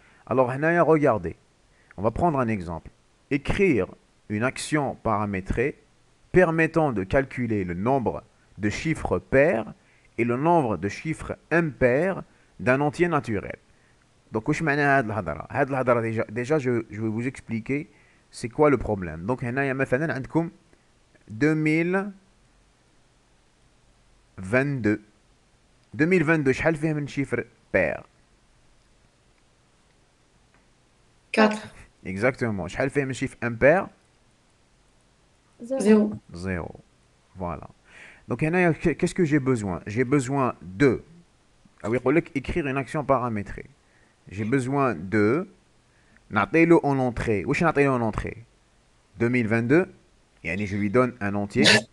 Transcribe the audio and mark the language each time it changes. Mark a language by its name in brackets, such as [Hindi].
[French] Alors, regardez, on va prendre un exemple. Écrire une action paramétrée permettant de calculer le nombre de chiffres pairs et le nombre de chiffres impairs d'un entier naturel. Donc, déjà, je vais vous expliquer c'est quoi le problème. Donc, il y a [Arabic] مثلا عندكم 2022 شحال فيه من شيفر [French] pair. 4. Exactement. [Arabic] شحال فيه من [French] chiffre impair? 0. 0. Voilà. Donc qu'est-ce que j'ai besoin? J'ai besoin de écrire une action paramétrée. J'ai besoin de [Arabic] نعطيلو [French] en entrée. [Arabic] واش نعطيلو [French] en entrée? 2022. [Arabic] يعني [French] je lui donne un entier.